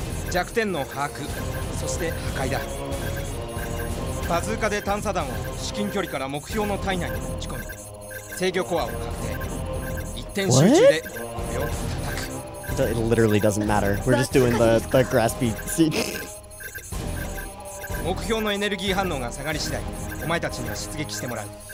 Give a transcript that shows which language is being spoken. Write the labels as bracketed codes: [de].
[ja] 弱点の把握、そして破壊だ。バズーカで探査弾を至近距離から目標の体内に持ち込み、制御コアを確定。一点集中で目を叩く。 [en] It literally doesn't matter. We're just doing the graspy scene. [ja] 目標のエネルギー反応が下がり次第、お前たちには出撃してもらう。